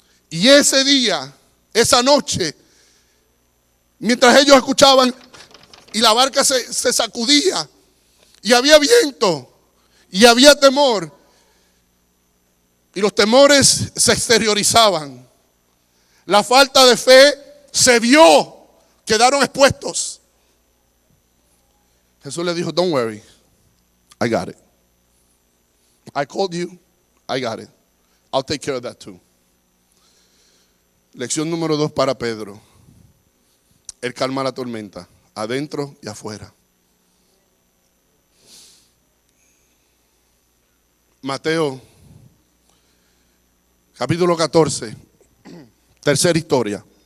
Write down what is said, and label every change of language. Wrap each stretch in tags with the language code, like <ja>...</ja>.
<es>Y ese día, esa noche, mientras ellos escuchaban y la barca se sacudía y había viento y había temor y los temores se exteriorizaban, la falta de fe se vio, quedaron expuestos. Jesús le dijo,</es> <en>don't worry, I got it. I called you, I got it. I'll take care of that too.</en> <es>Lección número 2 para Pedro. Él calma la tormenta, adentro y afuera. Mateo, capítulo 14, tercera historia.</es>